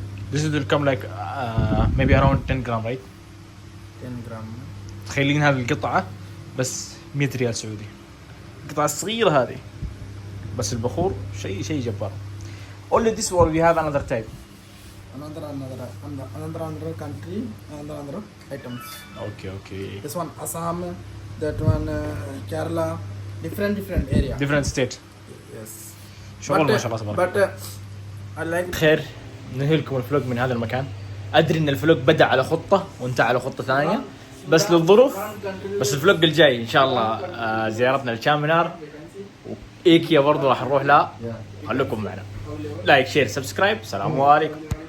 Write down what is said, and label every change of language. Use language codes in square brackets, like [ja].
[en] This will come like maybe around 10 gram right? 10 gram. [ar] تخيلين هذه القطعة بس 100 ريال سعودي، القطعة الصغيرة هذه بس البخور شيء جبار. [en] Only this one we have another type. Another country, another items. Okay. This one Assam, that one Kerala, different area. Different state. Yes. [ar] شغل ما شاء الله تبارك الله. [en] I like. [ar] خير ننهي لكم الفلوج من هذا المكان. ادري ان الفلوج بدا على خطة وانتهى على خطة ثانية بس للظروف، بس الفلوج الجاي ان شاء الله زيارتنا لشامنار وايكيا برضو راح نروح لها. خليكم معنا. لايك شير سبسكرايب. السلام عليكم.